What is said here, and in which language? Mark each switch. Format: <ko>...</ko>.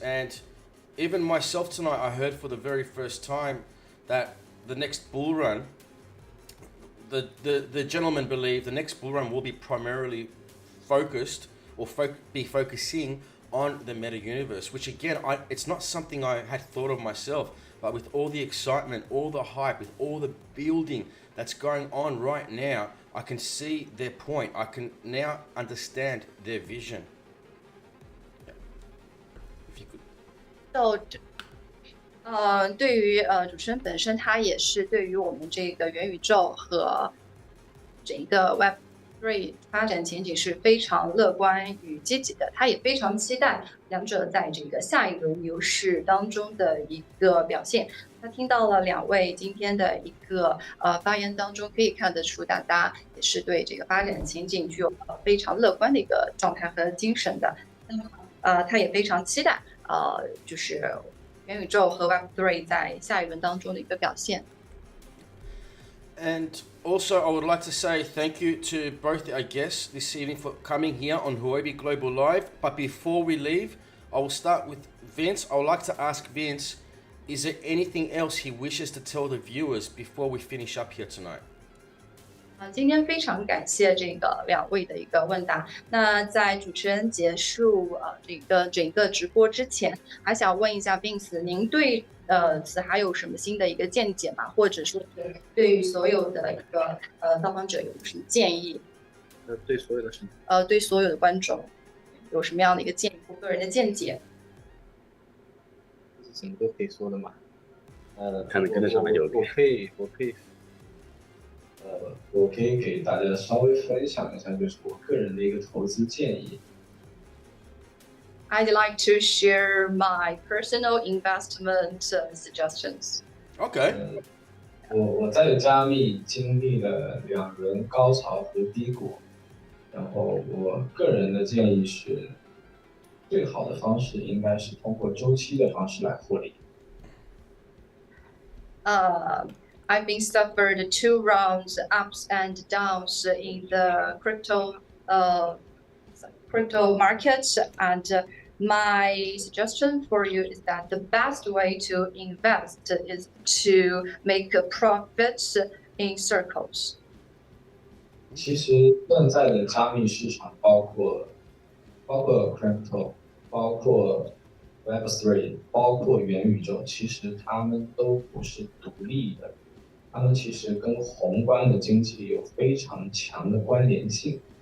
<en>And even myself tonight, I heard for the very first time that the next bull run, the gentlemen believe the next bull run will be primarily focused or be focusing on the meta universe, which again, it's not something I had thought of myself, but with all the excitement, all the hype, with all the building that's going on right now, I can see their point. I can now understand their vision. If you could.</en> <zh>So, 对于主持人本身，他也是对于我们这个元宇宙和整个 Web3 发展前景是非常乐观与积极的。他也非常期待两者在这个下一轮牛市当中的一个表现。他听到了两位今天的一个发言当中，可以看得出大家也是对这个发展前景具有非常乐观的一个状态和精神的。那么他也非常期待就是元宇宙和 Web3 在下一轮当中的一个表现。</zh> <en>And also, I would like to say thank you to both our guests this evening for coming here on Huobi Global Live. But before we leave, I will start with Vince. I would like to ask Vince, is there anything else he wishes to tell the viewers before we finish up here tonight?</en> <zh>今天非常感谢这个两位的一个问答。那在主持人结束这个整个直播之前，还想问一下 Vince， 您对此还有什么新的一个见解吗？或者说对于所有的一个到访者有什么建议？对所有的什么？对所有的观众有什么样的一个建议或个人的见解？什么都可以说的嘛。看得跟得上来就 OK。我可以给大家稍微分享一下，就是我个人的一个投资建议。</zh> <en>I'd like to share my personal investment suggestions. Okay.</en> <zh>我在加密经历了2轮高潮和低谷，然后我个人的建议是，最好的方式应该是通过周期的方式来获利。</zh> <en>I've been suffered 2 rounds ups and downs in the crypto markets, and my suggestion for you is that the best way to invest is to make profits in circles.</en> <zh>其实现在的加密市场包括 crypto， 包括 Web3， 包括元宇宙，其实它们都不是独立的。它们其实跟宏观的经济有非常强的关联性。</zh>